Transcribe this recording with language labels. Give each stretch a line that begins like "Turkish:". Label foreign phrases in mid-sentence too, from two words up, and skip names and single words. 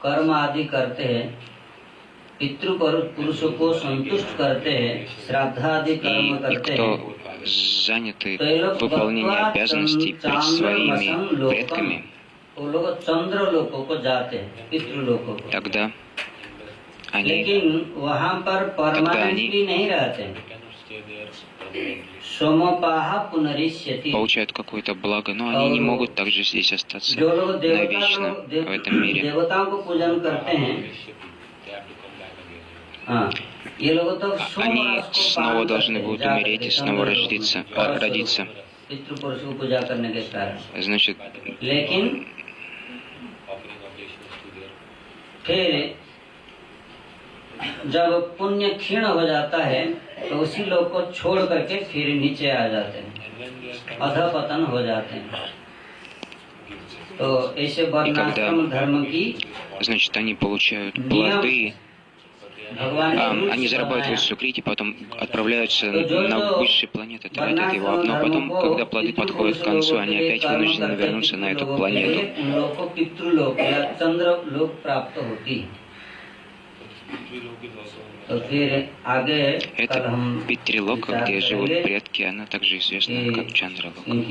Russian: и кто заняты выполнением обязанностей перед своими предками, тогда они получают какое-то благо, но они не могут также здесь остаться навечно в этом мире. Они снова должны будут умереть и снова родиться. Значит,
Hindi: जब पुण्य क्षीण हो जाता है तो उसी लोग को छोड़ करके फिर नीचे आ जाते हैं, अधपतन हो जाते हैं। तो ऐसे वर्णाश्रम धर्म की,
Russian: значит, они получают плоды, они зарабатывают сукрити, потом отправляются на высшие планеты, тратят его, но потом, когда плоды подходят к концу, они опять вынуждены вернуться на эту планету. Это Питрилока, где живут предки, она также известна как Чандралока.